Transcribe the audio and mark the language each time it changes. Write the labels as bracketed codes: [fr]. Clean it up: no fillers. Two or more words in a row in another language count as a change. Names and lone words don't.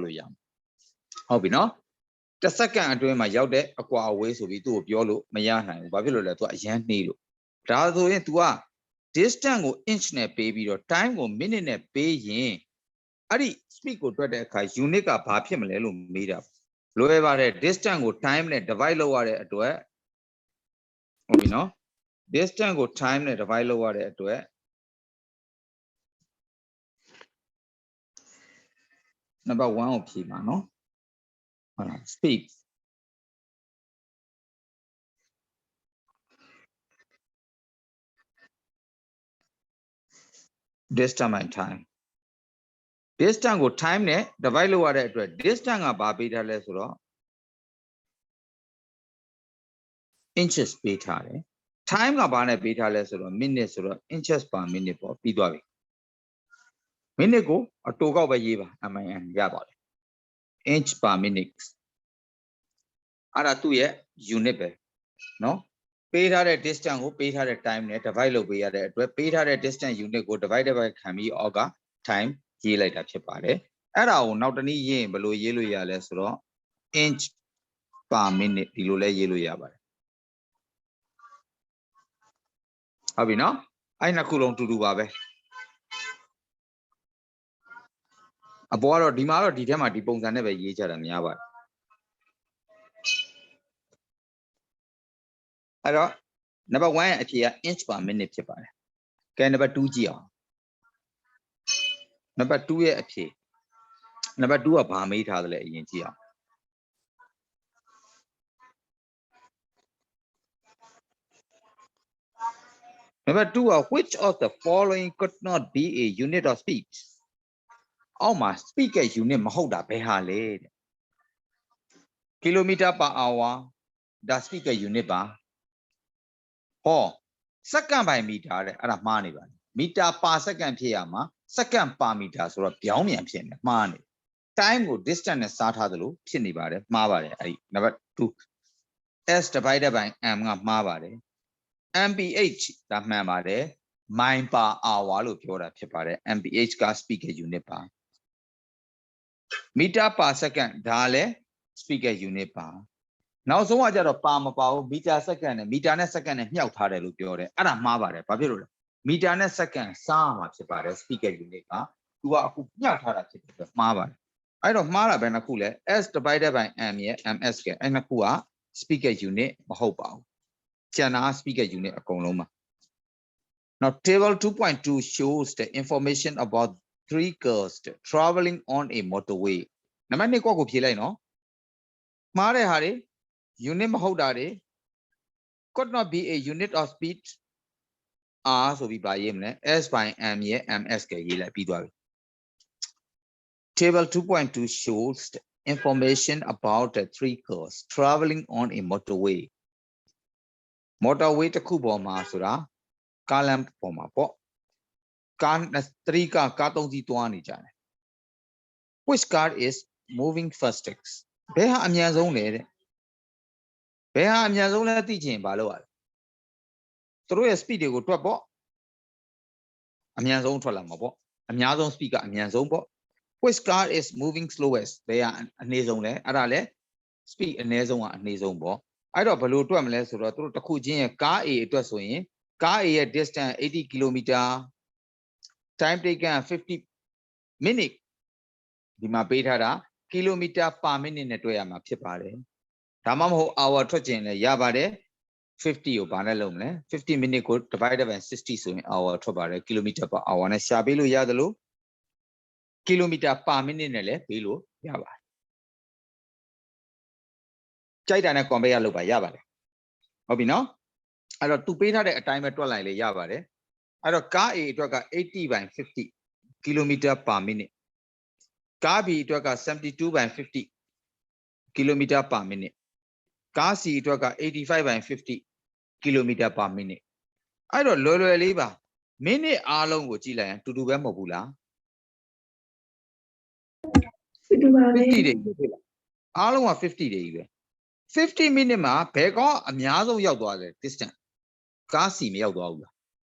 [my] လို့ရမှာဟုတ်ပြီနော်တစ်စက္ကန့်အတွင်းမှာရောက်တဲ့အကွာအဝေးဆိုပြီးသူ့ကိုပြောလို့မရနိုင်ဘူးဘာဖြစ်လို့လဲ तू အရင်နှေးလို့ဒါဆိုရင် तू က distance ကို inch နဲ့ပေးပြီးတော့ time ကို minute နဲ့ပေးရင်အဲ့ဒီ speed ကိုတွက်တဲ့အခါ unit ကဘာဖြစ်မလဲလို့မေးတာလွယ်ပါတယ် distance ကို time နဲ့ divide လုပ်ရတဲ့အတွက်ဟုတ်ပြီနော် distance ကို time နဲ့ divide လုပ်ရတဲ့အတွက် number 1ကိုဖြေပါနော်ဟုတ်လား [en] speed distance by time distance [my] ကို time နဲ့ divide လုပ်ရတဲ့အတွက် distance ကဘာပေးထားလဲဆိုတော့ inches ပေးထားတယ် time ကဘာနဲ့ပေးထားလဲ ဆိုတော့ minute ဆိုတော့ [en] inches per minute [my] ပေါ့ပြီးသွားပြီ minute ကိုအတိုကောက်ပဲရေးပါ min ရပါတယ် [en] inch per minute [my] အဲ့ဒါသူ့ရဲ့ unit ပဲเนาะပေးထားတဲ့ distance ကိုပေးထားတဲ့ time နဲ့ divide လုပ်ပေးရတဲ့အတွက်ပေးထားတဲ့ distance unit ကို [en] divide by [my] ခံပြီးအောက်က time ရေးလိုက်တာဖြစ်ပါတယ်အဲ့ဒါကိုနောက်တနည်းရေးရင်ဘယ်လိုရေးလို့ရလဲဆိုတော့ [en] inch per minute [my] ဒီလိုလဲရေးလို့ရပါတယ် ဟုတ်ပြီနော်အဲ့နှစ်ခုလုံးတူတူပါပဲအပေါ်ကတော့ဒီမှာတော့ဒီထဲမှာဒီပုံစံနဲ့ပဲရေးကြတာများပါတယ်အဲ့တော့ number 1ရဲ့အဖြေက [en] inch per minute [my] ဖြစ်ပါတယ်ကဲ number 2ကြည့်အောင် [en] number 2 ရဲ့အဖြေ number 2ကဘာမေးထားတယ်လဲအရင်ကြည့်အောင် number 2 which of the following could not be a unit of speed [my] အောက်မှာ speed ရဲ့ unit မဟုတ်တာဘယ်ဟာလဲတဲ့ [en] kilometer per hour [my] ဒါ speed ရဲ့ unit ပါဟော [en] second by meter [my] တဲ့အဲ့ဒါ မှားနေပါ [en] meter per second [my] ဖြစ်ရမှာ [en] second per meter [my] ဆိုတော့ပြောင်းပြန်ဖြစ်နေမှားနေ time ကို distance နဲ့စားထားသလိုဖြစ်နေပါတယ်မှားပါတယ်အဲ့ [en] number 2 s divided by m [my] ကမှားပါတယ် mph ဒါမှန်ပါတယ် [en] mile per hour [my] လို့ပြောတာဖြစ်ပါတယ် mph က speed ရဲ့ unit ပါ [en] meter per second [my] ဒါလည်း speed ရဲ့ unit ပါ နောက်ဆုံးကကြတော့ပါမပါဘူး [en] meter second [my] နဲ့ meter နဲ့ second နဲ့မြှောက်ထားတယ်လို့ပြောတယ်အဲ့ဒါမှားပါတယ်ဘာဖြစ်လို့လဲ meter နဲ့ second စားမှာဖြစ်ပါတယ် speed ရဲ့ unit ကသူကအခုမြှောက်ထားတာဖြစ်တယ်မှားပါတယ်အဲ့တော့မှားတာပဲနှစ်ခုလဲ [en] s divided by m [my] ရဲ့ ms ကအဲ့နှစ်ခုက speed ရဲ့ unit မဟုတ်ပါဘူးကျန်တာ speed ရဲ့ unit အကုန်လုံးပါ [en] now table 2.2 shows the information about three cars traveling on a motorway [my] နံ ပါတ်2ကိုဖြေလိုက်နော်မှားတဲ့ဟာတွေ unit မဟုတ်တာတွေ [en] could not be a unit of speed [my] r ဆိုပြီးပါရေးမလဲ [en] s by m [my] ရဲ့ ms ကရေးလိုက်ပြီးသွားပြီ [en] table 2.2 shows the information about the three cars traveling on a motorway motorway [my] တစ်ခုပေါ်မှာဆိုတာကားလမ်းပေါ်မှာပေါ့ကား3ကား3စီးသွားနေကြတယ် [en] which car is moving fastest [my] ဘယ်ဟာအမြန်ဆုံးလဲတဲ့ဘယ်ဟာအမြန်ဆုံးလဲသိချင်ဘာလို့ ရလဲသူတို့ရဲ့ speed တွေကိုတွက်ပေါ့အမြန်ဆုံးထွက်လာမှာပေါ့အများဆုံး speed ကအမြန်ဆုံးပေါ့ [en] which car is moving slowest [my] ဘယ်ဟာအနည်းဆုံးလဲအဲ့ဒါလဲ speed အနည်းဆုံးကအနည်းဆုံးပေါ့ အဲ့တော့ဘယ်လိုတွက်မလဲဆိုတော့သူတို့တစ်ခုချင်းရဲ့ကား A အတွက်ဆိုရင်ကား A ရဲ့ [en] distance 80 km time taken 50 minute [my] ဒီမှာပေးထားတာ [en] kilometer per minute [my] နဲ့တွက်ရမှာဖြစ်ပါတယ်ဒါမှမဟုတ် hour ထွက်ခြင်းလည်းရပါတယ်50ကိုဘာနဲ့လုပ်မလဲ50 minute ကို [en] divided by 60 [my] ဆိုရင် hour ထွက်ပါတယ် [en] kilometer per hour [my] နဲ့ရှာပေးလို့ရတယ်လို့ [en] kilometer per minute [my] နဲ့လည်းပေးလို့ရပါတယ် ကြိုက်တာနဲ့ compare လုပ်ပါရပါတယ်ဟုတ်ပြီနော်အဲ့တော့သူပေးထားတဲ့အတိုင်းပဲတွက်လိုက်လေရပါတယ်အဲ့တော့ကား A အတွက်က [en] 80 by 50 kilometer per minute [my] ကား B အတွက်က [en] 72 by 50 kilometer per minute [my] ကား C အတွက်က [en] 85 by 50 kilometer per minute [my] အဲ့တော့လွယ်လွယ်လေးပါ minute အားလုံးကိုကြည့်လိုက်ရင်တူတူပဲမဟုတ်ဘူးလား တူပါပဲ 50တွေဖြစ်လားအားလုံးက50တွေကြီးပဲ50 minute မှာဘယ်ကောအများဆုံးရောက်သွားတယ် distance ကား C မရောက်သွားဘူးလား